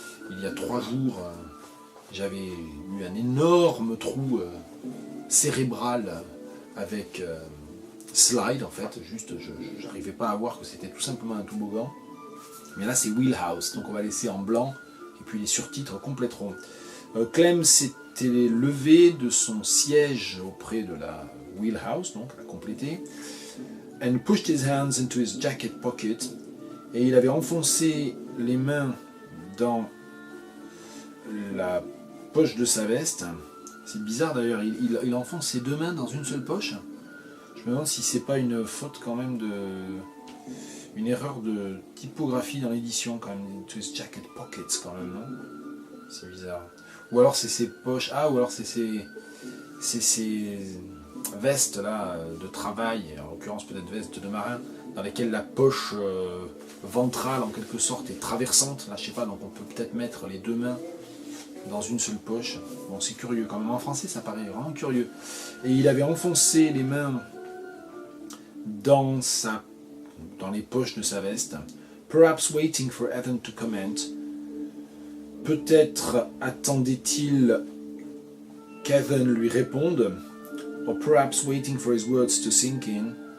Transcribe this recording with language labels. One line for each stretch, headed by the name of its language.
French: Il y a 3 jours, j'avais eu un énorme trou cérébral avec slide en fait. Juste, je n'arrivais pas à voir que c'était tout simplement un toboggan. Mais là c'est wheelhouse, donc on va laisser en blanc et puis les surtitres compléteront. Clem s'était levé de son siège auprès de la wheelhouse, donc elle a complété.
English: And pushed his hands into his jacket pocket.
French: Et il avait enfoncé les mains dans la poche de sa veste. C'est bizarre d'ailleurs, il enfonce ses 2 mains dans une seule poche. Je me demande si c'est pas une faute quand même une erreur de typographie dans l'édition quand même.
English: Into his jacket pockets
French: quand même, non? C'est bizarre. Ou alors c'est ses poches, ou alors c'est ses vestes là de travail, en l'occurrence peut-être vestes de marin, dans lesquelles la poche ventrale en quelque sorte est traversante, là je sais pas, donc on peut peut-être mettre les 2 mains dans une seule poche. Bon, c'est curieux quand même, en français ça paraît vraiment curieux. Et il avait enfoncé les mains dans les poches de sa veste.
English: Perhaps waiting for Ethan to comment.
French: Peut-être attendait-il qu'Ethan lui réponde.
English: Or perhaps waiting for his words to sink in.